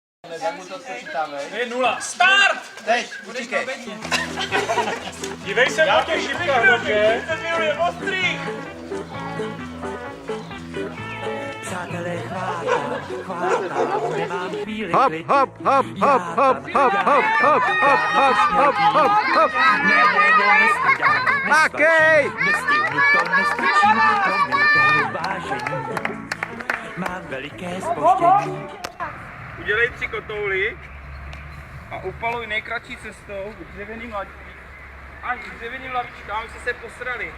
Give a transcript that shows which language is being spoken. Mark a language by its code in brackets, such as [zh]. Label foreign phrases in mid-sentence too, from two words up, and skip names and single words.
[cs] tak mu to spočítáme. 1-0. Start! Teď, utíkej. Dívej se na těch šipkách, dobře? Je ostrý. Přátelé, chvátám, nemám chvíli Hop, klid. hop, hop, hop, hop, hop, hop, hop, hop, hop, hop, hop, hop. Makej! Nestihnu to, nestačím, promiňte vážení. Mám veliké zpoždění. Udělej 3 kotouly a upaluj nejkratší cestou k dřevěným lavičkám. Až k dřevěným lavičkám se posrali.